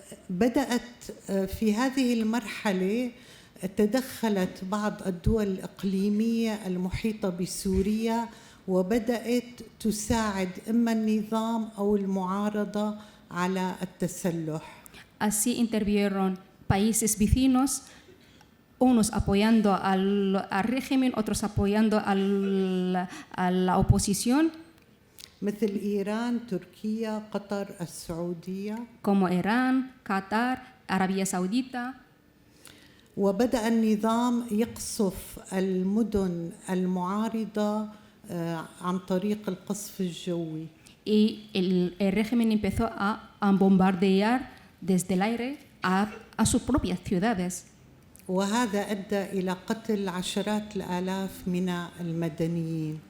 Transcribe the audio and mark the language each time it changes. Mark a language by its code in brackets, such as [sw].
[ar] بدأت في هذه المرحلة تدخلت بعض الدول الإقليمية المحيطة بسوريا وبدأت تساعد إما النظام أو المعارضة على التسلح. [es] Así intervinieron países vecinos, unos apoyando al régimen, otros apoyando a la oposición. [ar] مثل إيران، تركيا، قطر، السعودية. [es] Como Irán, Qatar, Arabia Saudita. [ar] وبدأ النظام يقصف المدن المعارضة عن طريق القصف الجوي. [es] Y el régimen empezó a bombardear desde el aire a sus propias ciudades. [ar] وهذا أدى إلى قتل عشرات الآلاف من المدنيين.